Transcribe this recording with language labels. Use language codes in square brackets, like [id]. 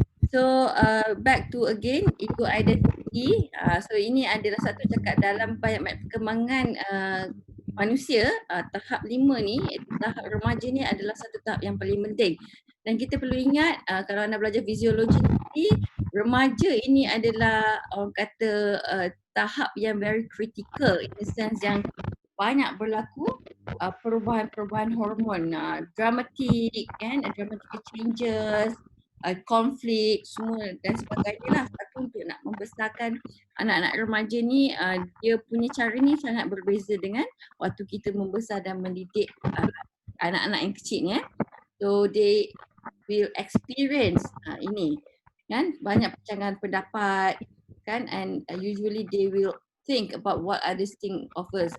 [en] So back to again ego identity. [ms] So ini adalah satu cakap dalam banyak perkembangan manusia. Tahap 5 ni, tahap remaja ni adalah satu tahap yang paling penting. Dan kita perlu ingat kalau anda belajar fisiologi nanti, remaja ini adalah orang kata tahap yang [en] very critical in the sense [ms] yang banyak berlaku perubahan-perubahan hormon, dramatic kan, [en] dramatic changes, [ms] konflik semua dan sebagainya lah. Satu untuk nak membesarkan anak-anak remaja ni, dia punya cara ni sangat berbeza dengan waktu kita membesar dan mendidik anak-anak yang kecil ni. [en] So they will experience [ms] ini kan, banyak percanggahan pendapat kan, [en] and usually they will think about what others think of us.